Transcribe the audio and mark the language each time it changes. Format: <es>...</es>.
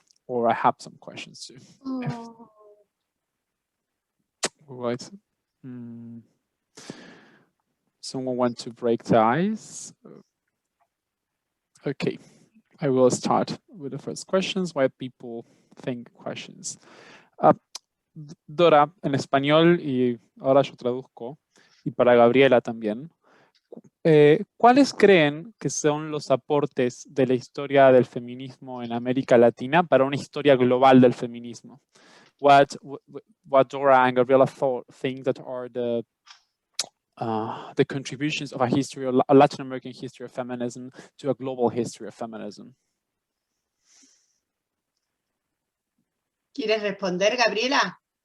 <en>Or I have some questions too. Oh. Right. Someone want to break the ice? Okay, I will start with the first questions. Why people think questions.</en> <es>Dora, en español, y ahora yo traduzco, y para Gabriela también. ¿Cuáles creen que son los aportes de la historia del feminismo en América Latina para una historia global del feminismo?</es> <en>What Dora and Gabriela think that are the contributions of a Latin American history of feminism to a global history of feminism?</en> <es>¿Quieres responder, Gabriela?</es>